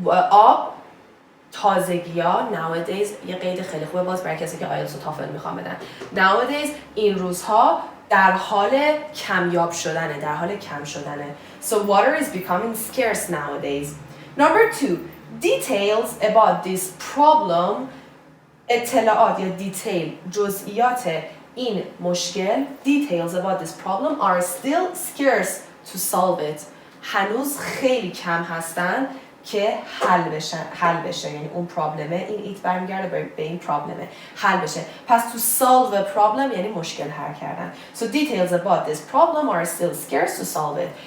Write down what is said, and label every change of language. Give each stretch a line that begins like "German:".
Persian: آب تازگی‌ها nowadays یه قید خیلی خوبه باز برای کسی که آیلتس و تافل میخوام بدن. Nowadays این روزها در حال کمیاب شدنه، در حال کم شدنه.
English: So water is becoming scarce nowadays. Number 2, details about this problem.
Persian: اطلاعات یا detail جزئیات این مشکل
English: details about this problem are still scarce to solve it.
Persian: هنوز خیلی کم هستن که حل بشه، یعنی اون پرابلمه، این ایت برمیگرده به این پرابلمه، حل بشه. پس to solve a problem یعنی مشکل حل کردن.
English: So details about this problem are still scarce to solve it.